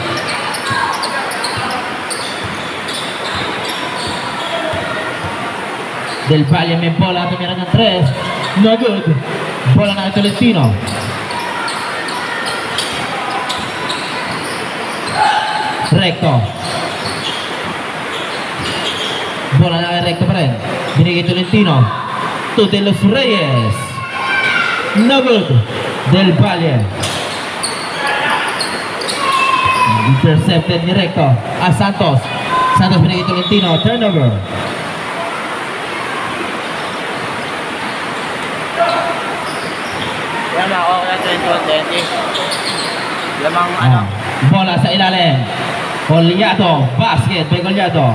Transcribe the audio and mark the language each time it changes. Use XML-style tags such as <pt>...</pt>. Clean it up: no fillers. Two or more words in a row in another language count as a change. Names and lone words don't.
<tl>Del Valle may bola, tumira ng 3.</tl> <en>No good.</en> <tl>Bola na kay Tolentino. Recto. Bola na kay Recto pa rin. Binigay Tolentino. To De Los Reyes.</tl> <en>No good. Del Valle.</en> <tl>Intercepted ni Recto. Santos. Santos binigay Tolentino. Turnover. Yan ako kaya 21-20. Lamang ano. Bola sa ilalim. Golyado.</tl> <en>Basket by</en> <tl>Golyado.</tl>